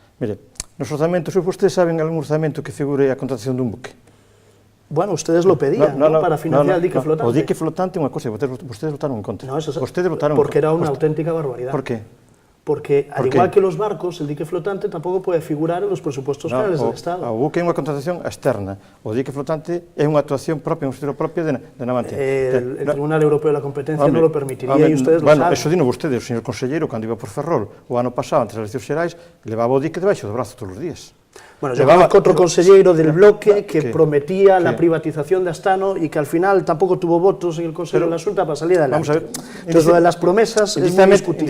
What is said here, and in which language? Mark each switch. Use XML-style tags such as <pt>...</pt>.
<gl>Mire, nos orzamentos, vostedes saben algún orzamento que figure a contratación dun buque?</gl> <es>Bueno, ustedes lo pedían, ¿no? Para financiar el dique flotante.</es> <gl>O dique flotante é unha cosa, vostedes votaron en contra.</gl> <es>No, eso</es> <gl>vostedes votaron en contra.</gl> <es>Porque era una auténtica barbaridad. ¿Por qué? Porque, al igual que los barcos, el dique flotante tampoco puede figurar en los presupuestos generales del Estado.</es> <gl>O buque é unha contratación externa, o dique flotante é unha actuación propia, unha estrutura propia de Navantia.</gl> <es>El Tribunal Europeo de la Competencia no lo permitiría e ustedes lo saben.</es> <gl>Eso dino vostedes, o señor conselleiro, cando iba por Ferrol, o ano pasado, antes das eleccións xerais, levaba o dique debaixo do brazo todos os días.</gl> <es>Bueno, yo conozco otro conselleiro del bloque que prometía la privatización de Astano y que al final tampoco tuvo votos en el Consejo de la Asunta para salir adelante. Vamos a ver. Entonces, lo de las promesas es muy discutible.</es>